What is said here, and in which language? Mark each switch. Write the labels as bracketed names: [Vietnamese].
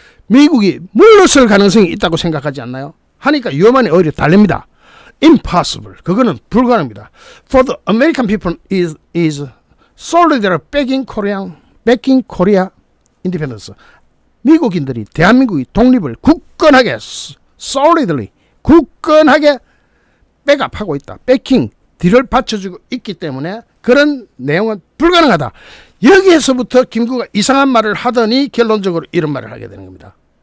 [Korean] 미국이 물러설 가능성이 있다고 생각하지 않나요? 하니까 유어만이 오히려 달립니다. [English] Impossible. [Korean] 그거는 불가능합니다. [English] For the American people is solidly backing Korea independence. [Korean] 미국인들이 대한민국이 독립을 굳건하게 solidly 굳건하게 백업하고 있다. backing 뒤를 받쳐주고 있기 때문에 그런 내용은 불가능하다. 여기에서부터 김구가 이상한 말을 하더니 결론적으로 이런 말을 하게 되는 겁니다.